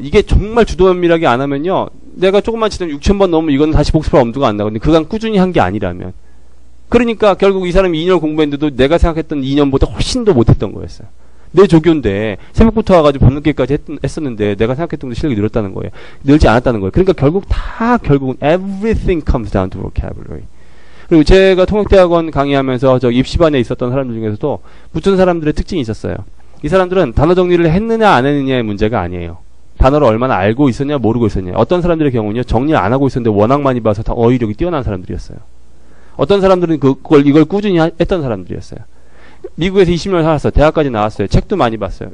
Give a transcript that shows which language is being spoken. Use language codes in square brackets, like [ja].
[ko] 이게 정말 주도면밀하게 안 하면요. 내가 조금만 지나면 6,000번 넘으면 이건 다시 복습할 엄두가 안 나거든요. 그간 꾸준히 한 게 아니라면. 그러니까 결국 이 사람이 2년 공부했는데도 내가 생각했던 2년보다 훨씬 더 못했던 거였어요. 내 조교인데 새벽부터 와가지고 밤늦게까지 했었는데 내가 생각했던 것 실력이 늘었다는 거예요. 늘지 않았다는 거예요. 그러니까 결국은 [en] everything comes down to vocabulary. [ko] 그리고 제가 통역대학원 강의하면서 저 입시반에 있었던 사람들 중에서도 붙은 사람들의 특징이 있었어요. 이 사람들은 단어 정리를 했느냐 안 했느냐의 문제가 아니에요. 단어를 얼마나 알고 있었냐 모르고 있었냐. 어떤 사람들의 경우는요. 정리를 안 하고 있었는데 워낙 많이 봐서 다 어휘력이 뛰어난 사람들이었어요. 어떤 사람들은 이걸 꾸준히 했던 사람들이었어요. 미국에서 20년 살았어요. 대학까지 나왔어요. 책도 많이 봤어요.